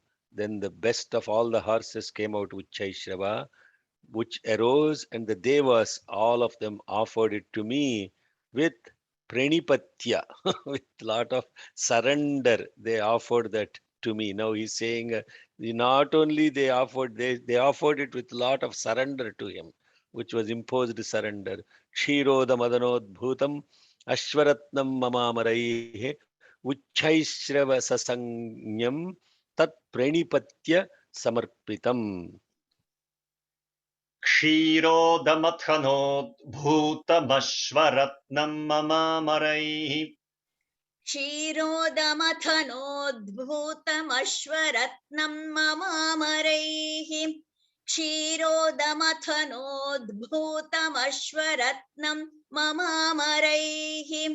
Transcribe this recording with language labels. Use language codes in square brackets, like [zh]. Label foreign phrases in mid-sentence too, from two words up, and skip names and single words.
[en] Then the best of all the horses came out, Uchchaishrava, which arose, and the devas, all of them offered it to me with pranipatya, with lot of surrender. They offered that to me. Now he's saying, not only they offered it with lot of surrender to him, which was imposed surrender. [sa] क्षीरोद मथनोद्भूतम् अश्वरत्नम् ममामरैः उच्चैःश्रवा ससन्यम् तत् प्रणिपत्य समर्पितम्. क्षीरोदमथनोद्भूतमश्वरत्नम् ममामरैः क्षीरोदमथनोद्भूतमश्वरत्नं ममामरैः क्षीरोदमथनोद्भूतमश्वरत्नं ममामरैः